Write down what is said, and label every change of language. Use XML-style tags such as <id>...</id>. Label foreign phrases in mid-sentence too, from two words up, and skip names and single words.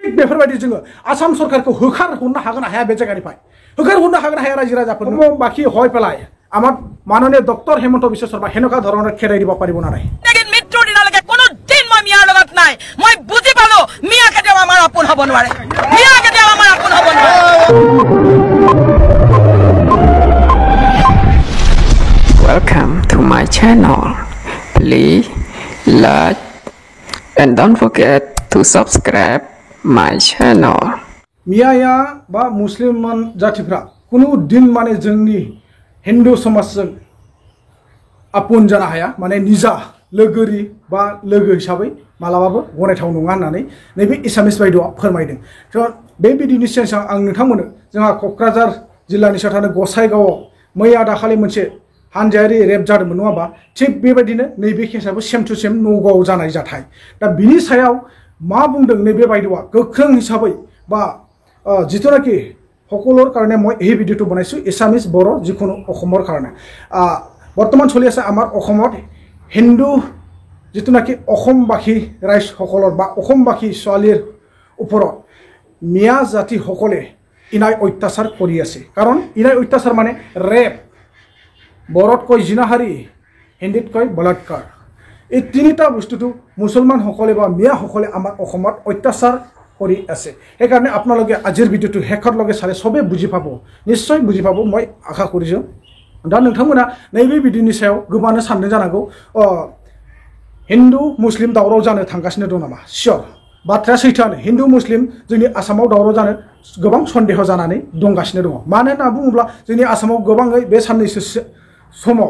<brx>बेफोरबायदि जोङो आसाम सरकारखौ होखारहरनो हागोन ना हाया बे जायगानिफ्राय होखारहरनो हागोन ना हाया रायजो राजाफोर बाखि</brx> <as>হয় পেলাই আমার মাননীয় ডক্টর হেমন্ত বিশ্ব শর্মা হেনকা ধৰণৰ খেদাই দিব পাৰিব না নাই মৃত্যুৰ দিনলৈকে কোনো দিন মই মিয়াৰ লগত নাই মই বুজি পালো মিয়া কেতিয়াও আমাৰ আপোন হ'ব নোৱাৰে মিয়া কেতিয়াও আমাৰ আপোন হ'ব নোৱাৰে</as> <en>Welcome to my channel. Please like and don't forget to subscribe my channel.</en> <brx>मियाया बा मुस्लिम जातिफ्रा कुनु दिन माने जोंनि हिंदू समाजजों आपुन जानो हाया माने निजा लोगोरि बा लोगो हिसाबै मालाबाबो गनायथाव नङा होननानै नैबे एसामिस बायद'आ फोरमायदों थ' बे बिदिनि सेन्सआव आं नोंथांमोननो जोंहा क'क्राझार जिल्लानि सायाव थानाय गसाइगावआव मैया दाखालि मोनसे हानजायारि रेप जादोंमोन नङा होमबा थिग बेबायदिनो नैबे केसआबो सेम टु सेम नगावआव जानाय जाथाय दा बिनि सायाव मा बुंदों नैबे बायद'आ गोख्रों हिसाबै बा जिथुनाखि</brx> <as>সকলোৰ কাৰণে মই এই ভিডিঅ'টো বনাইছো এছামিজ বড়ো যিকোনো অসমৰ কাৰণে বৰ্তমান চলি আছে আমাৰ অসমত হিন্দু যিতুনাকি অসমবাসী ৰাইজ সকলৰ বা অসমবাসী ছোৱালীৰ ওপৰত মিয়া জাতি সকলে ইনাই অত্যাচাৰ কৰি আছে কাৰণ ইনাই অত্যাচাৰ মানে ৰেপ বড়োত কয় জিনাহাৰী হিন্দীত কয় বলাৎকাৰ এই তিনিটা বস্তুটো মুছলমান সকলে বা মিয়া সকলে আমাৰ অসমত অত্যাচাৰ কৰি আছে সেইকাৰণে আপোনালোকে আজিৰ ভিডিঅ'টো শেষৰলৈকে চালে সবে বুজি পাব নিশ্চয় বুজি পাব মই আশা কৰিছো</as> <brx>दा नोंथांमोना नैबे ভিডিঅ'नि सायाव गोबानो सानदों जानांगौ हिन्दु मुस्लिम दावराव जानो थांगासिनो दं नामा सियर बाथ्राया सैथोआनो हिन्दु मुस्लिम जोंनि आसामाव दावराव जानो गोबां सन्देह जानानै दंगासिनो दङ मानो होनना बुङोब्ला जोंनि आसामाव गोबाङै बे साननैसो समाव</brx>